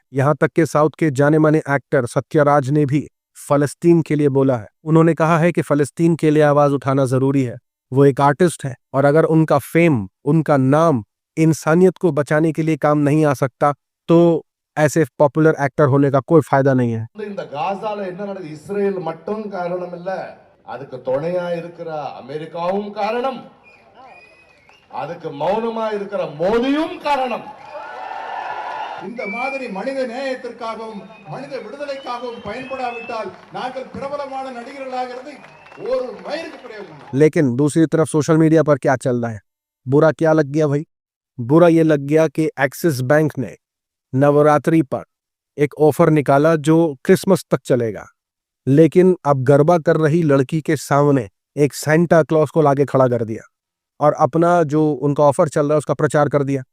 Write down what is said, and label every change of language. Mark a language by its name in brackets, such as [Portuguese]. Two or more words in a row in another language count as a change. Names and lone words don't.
[Hindi] यहां तक कि साउथ के जाने माने एक्टर सत्यराज ने भी फलस्तीन के लिए बोला है। उन्होंने कहा है कि फलस्तीन के लिए आवाज उठाना जरूरी है। वो एक आर्टिस्ट है, और अगर उनका फेम, उनका नाम इंसानियत को बचाने के लिए काम नहीं आ सकता तो ऐसे [English] popular actor [Hindi] होने का कोई फायदा नहीं है। [Tamil] இந்த காசால என்ன நடக்குது, இஸ்ரேல் மட்டும் காரணம் இல்ல, அதுக்கு துணையா இருக்கிற அமெரிக்காவும் காரணம், அதுக்கு மௌனமா இருக்கிற மோடியும் காரணம். இந்த மாதிரி மனித நேயத்திற்காகவும் மனித விடுதலைக்காகவும் பயன்படாவிட்டால் நாங்கள் பிரபலமான நடிகர்களாகிறது ஒரு மயிருக்கு பிரயோஜனம். [Hindi] लेकिन दूसरी तरफ [English] social media [Hindi] पर क्या चल रहा है, बुरा क्या लग गया भाई? बुरा ये लग गया कि एक्सिस बैंक ने नवरात्रि पर एक ऑफर निकाला जो क्रिसमस तक चलेगा, लेकिन अब गरबा कर रही लड़की के सामने एक सेंटा क्लॉज को लाके खड़ा कर दिया और अपना जो उनका ऑफर चल रहा है उसका प्रचार कर दिया।